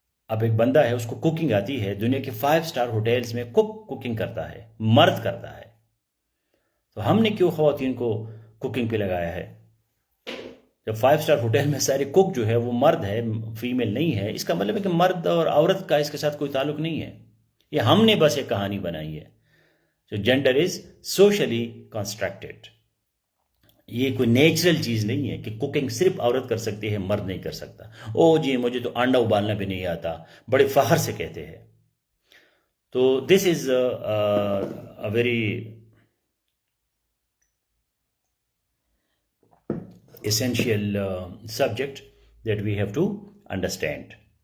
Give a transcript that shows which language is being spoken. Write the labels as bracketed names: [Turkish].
[Urdu] اب ایک بندہ ہے، اس کو کوکنگ آتی ہے، دنیا کے 5 اسٹار ہوٹلز میں کوکنگ کرتا ہے، مرد کرتا ہے. تو ہم نے کیوں خواتین کو کوکنگ پہ لگایا ہے؟ جب 5 اسٹار ہوٹل میں سارے کوک جو ہے وہ مرد ہے، فیمیل نہیں ہے، اس کا مطلب ہے کہ مرد اور عورت کا اس کے ساتھ کوئی تعلق نہیں ہے. یہ ہم نے بس ایک کہانی بنائی ہے. [English] So gender is socially constructed. [Urdu] یہ کوئی نیچرل چیز نہیں ہے کہ کوکنگ صرف عورت کر سکتی ہے، مرد نہیں کر سکتا. او جی مجھے تو انڈا ابالنا بھی نہیں آتا، بڑے فخر سے کہتے ہیں. [English] تو this is a very essential subject that we have to understand.